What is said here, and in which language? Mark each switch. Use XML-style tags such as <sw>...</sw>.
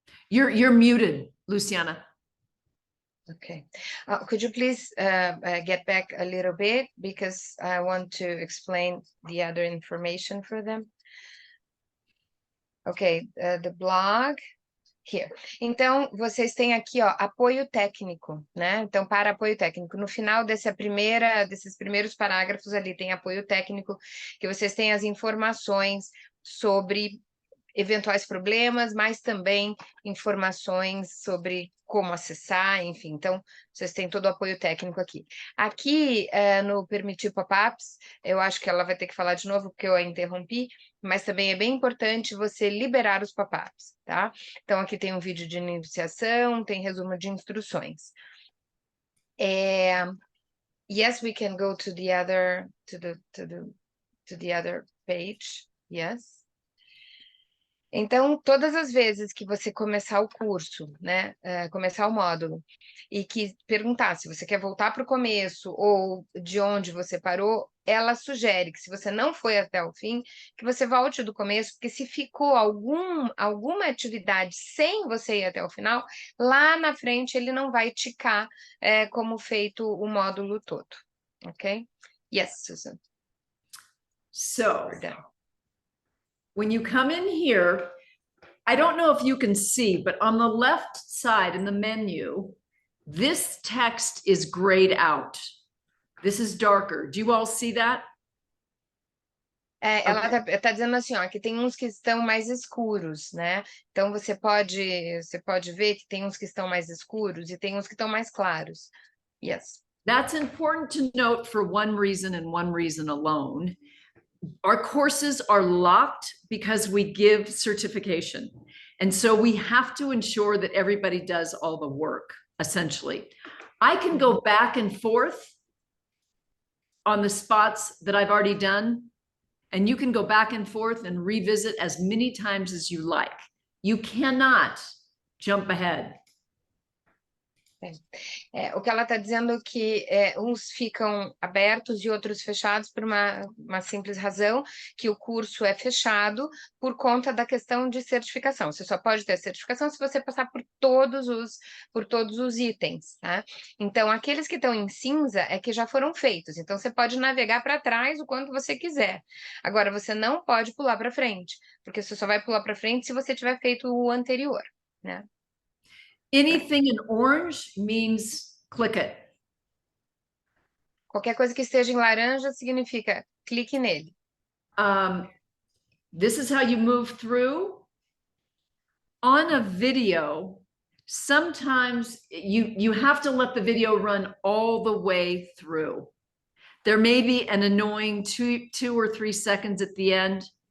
<en>You're muted, Luciana. Okay. Could you please get back a little bit, because I want to explain the other information for them. Okay, the blog here.</en> <pt>Então, vocês têm aqui, ó, apoio técnico, né? Então, para apoio técnico, no final desses primeiros parágrafos ali, tem apoio técnico, que vocês têm as informações sobre eventuais problemas, mas também informações sobre como acessar, enfim. Então, vocês têm todo o apoio técnico aqui. Aqui, no permitir pop-ups, eu acho que ela vai ter que falar de novo, porque eu a interrompi, mas também é bem importante você liberar os pop-ups, tá? Então, aqui tem um vídeo de iniciação, tem resumo de instruções.</pt> <en>Yes, we can go to the other, to the other page. Yes.</en> <pt>Então, todas as vezes que você começar o curso, né, começar o módulo, e que perguntar se você quer voltar para o começo ou de onde você parou, ela sugere que se você não foi até o fim, que você volte do começo, porque se ficou alguma atividade sem você ir até o final, lá na frente ele não vai ticar como feito o módulo todo, ok?</pt> <en>Yes, Susan. So We're done. when you come in here, I don't know if you can see, but on the left side in the menu, this text is grayed out. This is darker. Do you all see that?</en> <pt>Ela tá dizendo assim, ó, que tem uns que estão mais escuros, né? Então você pode ver que tem uns que estão mais escuros e tem uns que estão mais claros.</pt> <en>Yes. That's important to note for one reason and one reason alone. Our courses are locked because we give certification. And so we have to ensure that everybody does all the work, essentially. I can go back and forth on the spots that I've already done, and you can go back and forth and revisit as many times as you like. You cannot jump ahead.</en> <pt>O que ela está dizendo é que uns ficam abertos e outros fechados por uma simples razão, que o curso é fechado por conta da questão de certificação. Você só pode ter certificação se você passar por todos os itens, tá? Então, aqueles que estão em cinza é que já foram feitos. Então, você pode navegar para trás o quanto você quiser. Agora, você não pode pular para frente, porque você só vai pular para frente se você tiver feito o anterior, né?</pt> <en>Anything in orange means click it.</en> <pt>Qualquer coisa que esteja em laranja significa clique nele.</pt> <en>This is how you move through. On a video, sometimes you have to let the video run all the way through. There may be an annoying 2 or 3 seconds at the end.</en>